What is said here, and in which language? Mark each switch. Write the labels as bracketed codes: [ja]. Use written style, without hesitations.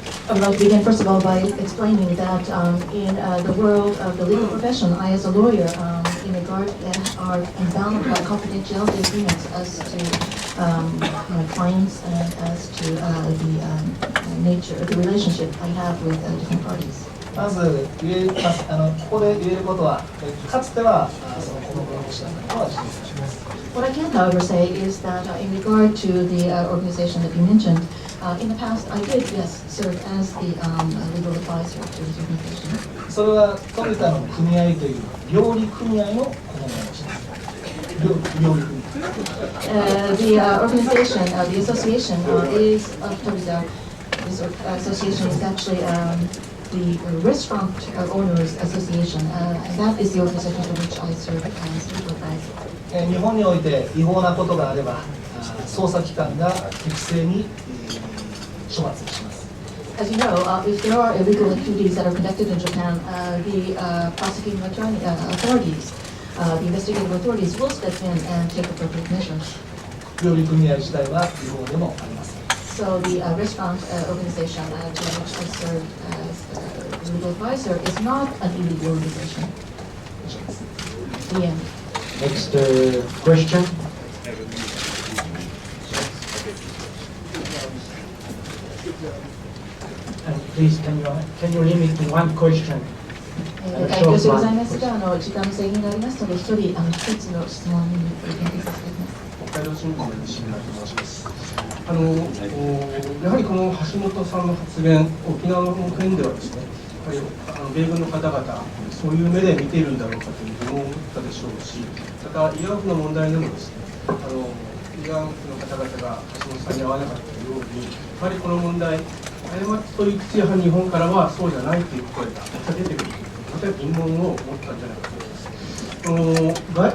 [en] I would like to begin first of all by explaining that in the world of the legal profession, I as a lawyer, in regard are bound by confidentiality agreements as to my clients and as to the nature of the relationship I have with different parties. [ja] まずここで言えることは、かつてはその顧問弁護士だったことは事実です。 [en] What I can, however, say is that in regard to the organization that you mentioned, in the past I did, yes, serve as the legal advisor to this organization. [ja] それはトヨタの組合という料理組合の顧問弁護士です。料理組合。 [en] The organization, the association is of Toyota. This association is actually the Restaurant Owners Association, and that is the organization for which I serve as legal advisor. [ja] 日本において違法なことがあれば、捜査機関が適正に処罰します。 [en] As you know, if there are illegal activities that are conducted in Japan, the prosecuting authorities, the investigative authorities will step in and take appropriate measures. [ja] 料理組合自体は違法でもありません。 [en] So the restaurant organization to which I serve as a legal advisor is not an illegal organization. The end. Next question. And please, can you limit to one question? [ja] 代表でございますが、時間の制限がありますので、一人一つの質問に限定させていただきます。北海道新聞の西村と申します。やはりこの橋本さんの発言、沖縄の件ではですね、やはり米軍の方々、そういう目で見ているんだろうかという疑問を持ったでしょうし、また慰安婦の問題でもですね、慰安婦の方々が橋本さんに会わなかったように、やはりこの問題、過ちと言いつつ、やはり日本からはそうじゃないという声がまた出てくるという、また疑問を持ったんじゃないかと思います。